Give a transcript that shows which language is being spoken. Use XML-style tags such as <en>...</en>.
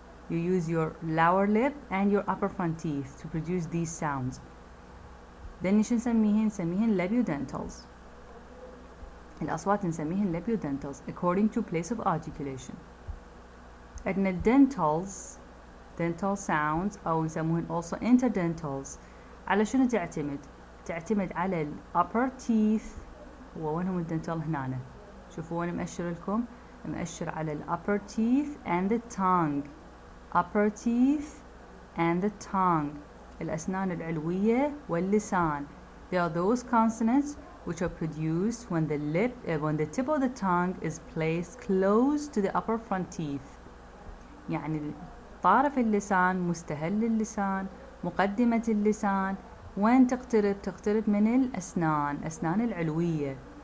<en>You use your lower lip and your upper front teeth to produce these sounds.</en> <ar>Then نيش نسميهن labiodentals. الأصوات نسميهن labiodentals according to place of articulation. عندنا dentals, dental sounds أو يسموهن also interdentals. على شنو تعتمد؟ تعتمد على ال upper teeth. ووينهم الدنتال هنا؟ شوفوا وين مأشر لكم؟ مأشر على ال</ar> <en>upper teeth and the tongue. Upper teeth and the tongue.</en> <ar>الأسنان العلوية واللسان.</ar> <en>They are those consonants which are produced when the tip of the tongue is placed close to the upper front teeth.</en> <ar>يعني طرف اللسان، مستهل اللسان، مقدمة اللسان، وين تقترب من الأسنان، أسنان العلوية.</ar>